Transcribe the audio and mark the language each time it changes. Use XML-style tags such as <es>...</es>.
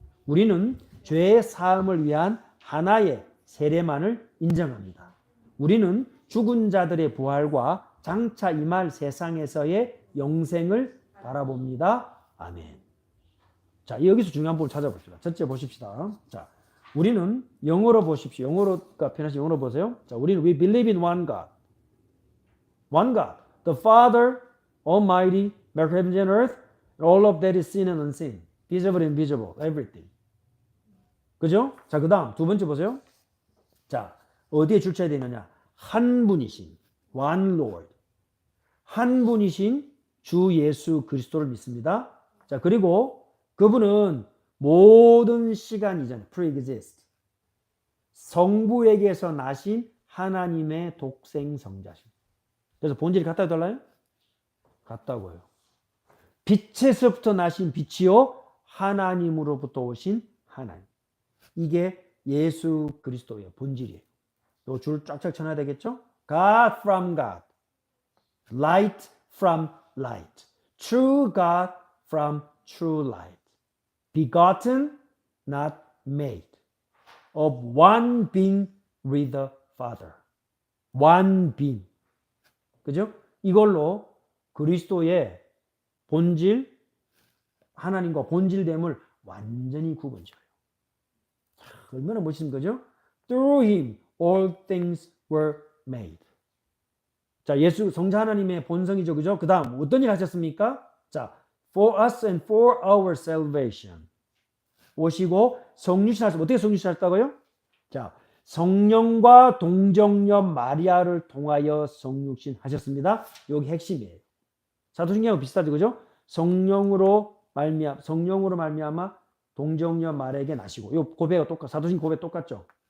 <ko>우리는 죄의 사함을 위한 하나의 세례만을 인정합니다. 우리는 죽은 자들의 부활과 장차 임할 세상에서의 영생을 바라봅니다. 아멘. 자, 여기서 중요한 부분을 찾아봅시다. 첫째 보십시다. 자, 우리는 영어로 보십시오. 영어로가 편하시 영어로 보세요. 자, 우리는</ko> <en>we believe in one God. One God. The Father, Almighty, maker of heaven and earth, all of that is seen and unseen. Visible and invisible. Everything.</en> <ko>그죠? 자, 그 다음 두 번째 보세요. 자, 어디에 출처되어 있느냐? 한 분이신</ko> <en>One Lord.</en> <ko>한 분이신 주 예수 그리스도를 믿습니다. 자, 그리고 그분은 모든 시간 이전 pre-exist. 성부에게서 나신 하나님의 독생 성자신. 그래서 본질이 같다고 달라요? 같다고요. 빛에서부터 나신 빛이요 하나님으로부터 오신 하나님. 이게 예수 그리스도의 본질이에요. 요 줄 쫙쫙 쳐놔야 되겠죠?</ko> <en>God from God. Light from light. True God from true light. Begotten, not made. Of one being with the Father. One being.</en> <ko>그죠? 이걸로 그리스도의 본질, 하나님과 본질됨을 완전히 구분지어요. 얼마나 멋있는 거죠?</ko> <en>Through him all things were made.</en> <ko>자, 예수 성자 하나님의 본성이죠. 그죠? 그 다음 어떤 일 하셨습니까?</ko> <en>자, for us and for our salvation.</en> <ko>오시고 성육신 하셨어요. 어떻게 성육신 하셨다고요? 자, 성령과 동정녀 마리아를 통하여 성육신 하셨습니다. 여기 핵심이에요. 사도신경하고 비슷하죠. 그죠? 성령으로 말미암아 동정녀 마리아에게 나시고 요 고백가 똑같 사도신 고백 똑같죠.</ko>